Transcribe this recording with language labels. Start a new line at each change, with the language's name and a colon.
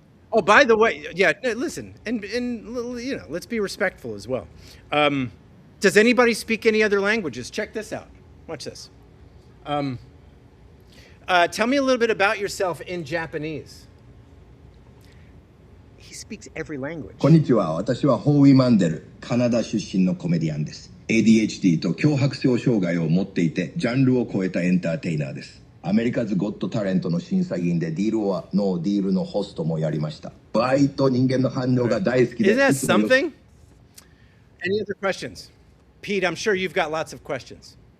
English: Oh, by the way, yeah, listen, and you know, let's be respectful as well. Does anybody speak any other languages? Check this out. Watch this. Tell me a little bit about yourself in Japanese. He speaks every language.
Japanese: こんにちは。私はホーイ・マンデル、カナダ出身のコメディアンです。 ADHD と強迫症障害を持っていて、ジャンルを超えたエンターテイナーです。アメリカズゴットタレントの審査員でディールオアノーディールのホストもやりました。バイと人間の反応が大好きで。
English: Is that something? Any other questions? Pete, I'm sure you've got lots of questions.